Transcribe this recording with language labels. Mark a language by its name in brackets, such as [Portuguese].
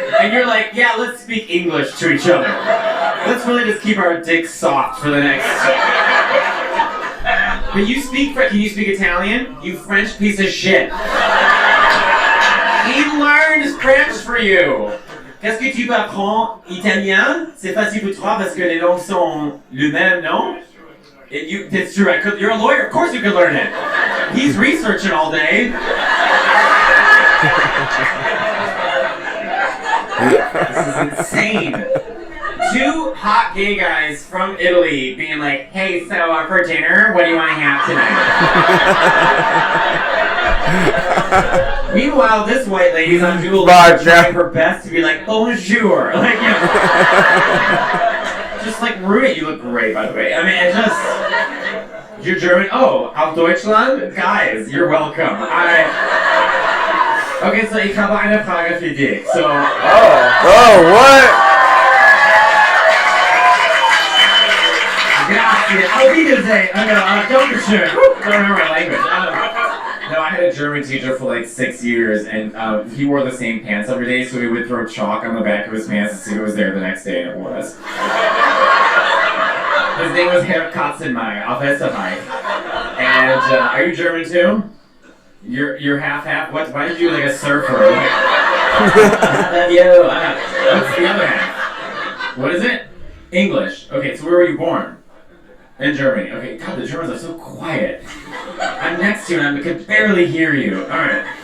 [English] And you're like, yeah, let's speak English to each other. Let's really just keep our dicks soft for the next... But you speak French. Can you speak Italian? You French piece of shit. He learned French for you. [French] Qu'est-ce que tu peux apprendre italien? C'est facile pour toi parce que les langues sont les mêmes, non? [English] It's true. You're a lawyer. Of course you could learn it. He's researching all day. This is insane. Two hot gay guys from Italy being like, hey, so for dinner, what do you want to have tonight? Meanwhile, this white lady's on Duolingo trying her best to be like, bonjour. Like, you know. Just like ruin it. You look great, by the way. I mean, it just... You're German? Oh, [German] auf Deutschland? [English] Guys, you're welcome. Okay, so [German] ich habe eine Frage für dich. [English] So... Oh, what? [Italian] Grazie. [German] Auf Wiedersehen. Dankeschön. [English] Don't remember my language. No, I had a German teacher for like 6 years, and he wore the same pants every day, so he would throw chalk on the back of his pants to see who was there the next day, and it was. His name was Herr Katzenmeier, [German] auf Österreich. [English] And are you German too? You're half-half? What? Why did you like a surfer? What's the other half? What is it? English. Okay, so where were you born? In Germany. Okay, God, the Germans are so quiet. I'm next to you and I can barely hear you. Alright.